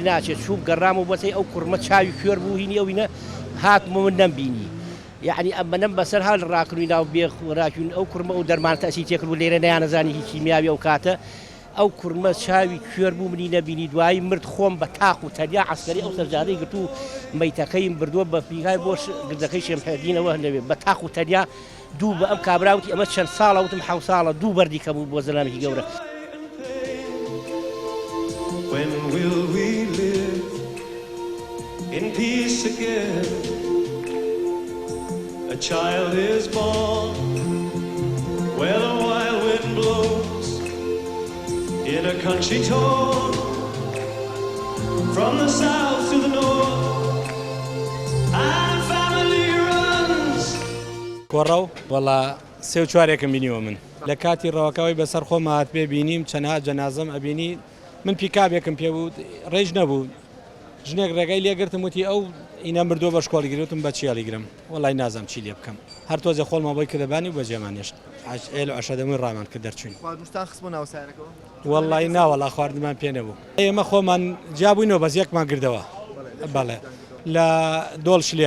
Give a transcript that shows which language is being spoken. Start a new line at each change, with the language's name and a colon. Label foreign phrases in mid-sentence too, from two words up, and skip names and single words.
Central Kurdish: ناچێت چوو گەڕام و بەسەی ئەو کوڕمە چاوی کوێر بوو هینی ئەوینە هاتمە من نەمبینی یعنی ئەمە نەم بەسەر هەڵ ڕاکردوی ناو بێخوراکوین ئەو کوڕمە و دەرمان تەسی تێکرد و لێرە نەیانەزانی هیچی میاوی ئەو کاتە ئەو کوڕمە چاوی کوێر بوو منی نەبینی دوایی مرد خۆم بە تاق و تەریا عسکەری ئەو سەرجادەی گرت و مەیتەکەیم بردووە بە پیکای بۆ گردەکەی شێمحێدینەوە هەندەوێت بە تاق و تەریا دوو بە ئەم کابراوتی ئەمە چەند ساڵە وتم 7 ساڵە دوو بەردی کەم بوو بۆ زەلامێکی گەورە.
English: When will we live in peace again? A child is born where the wild wind blows in a country torn from the south to the north and family runs.
Central Kurdish: کۆڕەو وەڵا 3-4ێکم بینیوە من لە کاتی ڕەوەکەوەی بەسەر خۆم هات پێ بینیم چەندها جەنازەم ئەبینی من پیکابێکم پێ بوو ڕێژ نەبوو ژنێک ڕێگەی لێگرتم وتی ئەو ئینە مردووە بە شکۆڵی گرتم بە چیاڵی گرم وەڵای نازم چی لێ بکەم هەر تۆزێ خۆڵمە بۆی کردەبانی و بە جێمانێشت ئێل و عەشەدەمووی ڕامان کرد دەرچوین وەڵای ناوەڵا خواردنمان پێ نەبوو ئێمە خۆمان جابووینەوە بەس یەکمان گردەوە بەڵێ لە دۆڵ شلێر